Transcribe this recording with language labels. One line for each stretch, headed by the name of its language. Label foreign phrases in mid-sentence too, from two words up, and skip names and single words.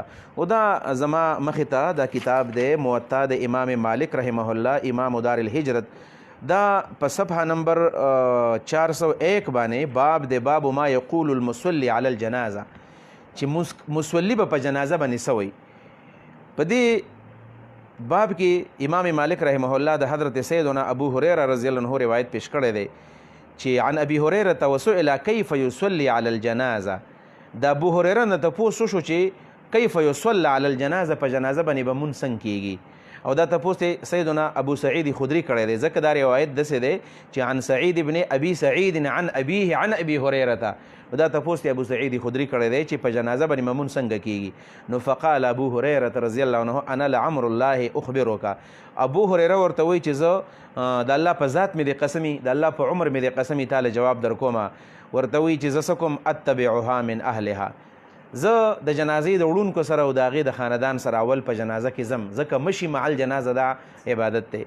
Pashto: او دا زما مخې ته دا کتاب دی موطا د امام مالک
Arabic: رحمه الله،
Pashto: امام
Arabic: دار الهجرت،
Pashto: دا په صفحه نمبر 401 باندې باب د
Arabic: باب ما یقول المصلی علی الجنازه
Pashto: چې مصلی به په جنازه باندې څه وایي. په دې باب کې امام مالک
Arabic: رحمه الله
Pashto: د حضرت سیدنا ابو هریره
Arabic: رضی الله عنه
Pashto: روایت پیش کړی دی چې
Arabic: عن ابي هريره وسئل كيف يصلي على الجنازه.
Pashto: د ابو هريره نه تپوس شو چې
Arabic: كيف يصلي على الجنازه،
Pashto: په جنازه باندې به مونځ څنګه کیږي. او دا تپوس سیدنا ابو سعید خدری کړی دی ځکه دا روایت داسې دی چې
Arabic: عن سعید ابن ابي سعید عن ابيه عن ابي هريره.
Pashto: دا تپوس ابو سعید خدری کړی دی چې په جنازه باندې مونځ څنګه کیږي. نو
Arabic: فقال ابو هريره رضی الله عنه انا لعمر الله اخبرك.
Pashto: ابو هريره ورته وایي چې زه د الله په ذات مې د قسمي، د الله په عمر مې د قسمي تعالی جواب در کومه. ورته وایي چې زه څه کوم
Arabic: اتبعها من اهلها،
Pashto: زه د جنازې د وړونکو سره او د هغې د خاندان سره اول په جنازه کې ځم ځکه
Arabic: مشي مع الجنازه
Pashto: دا عبادت دی.